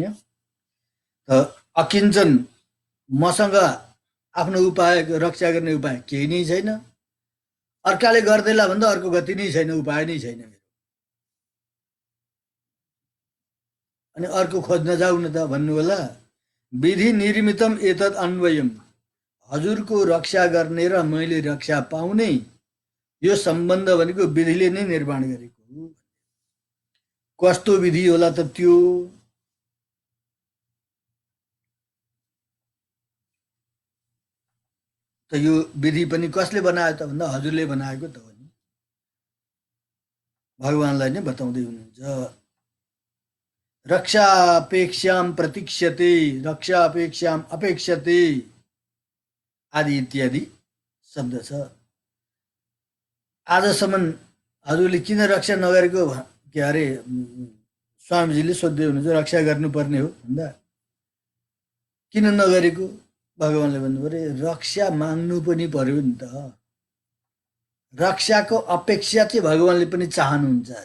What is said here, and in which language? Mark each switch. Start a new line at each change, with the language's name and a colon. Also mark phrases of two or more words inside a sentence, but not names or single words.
Nepali: त अकिञ्चन मसँग आफ्नो उपाय रक्षा गर्ने उपाय केही नै छैन, अर्काले गर्दैला भन्दा अर्को गति नै छैन, उपाय नै छैन मेरो, अनि अर्को खोज्न जाऊ न त भन्नु होला।
Sanskrit: विधि निर्मितम एतत् अन्वयम,
Nepali: हजुरको रक्षा गर्ने र मैले रक्षा पाउने यो सम्बन्ध भनेको विधिले नै निर्माण गरेको हो। कस्तो विधि होला त त्यो? त यो विधि पनि कसले बनायो त भन्दा हजुरले बनाएको त हो नि, भगवानलाई नै बताउँदै हुनुहुन्छ।
Sanskrit: रक्षापेक्षाम प्रतीक्ष्यते, रक्षापेक्षाम अपेक्षते
Nepali: आदि इत्यादि शब्द छ। आजसम्म हजुरले किन रक्षा नगरेको के अरे स्वामीजीले सोध्दै हुनुहुन्छ, रक्षा गर्नुपर्ने हो भन्दा किन नगरेको? भगवानले भन्नु पर्यो रक्षा माग्नु पनि पर्यो नि त, रक्षाको अपेक्षा चाहिँ भगवानले पनि चाहनुहुन्छ अरे।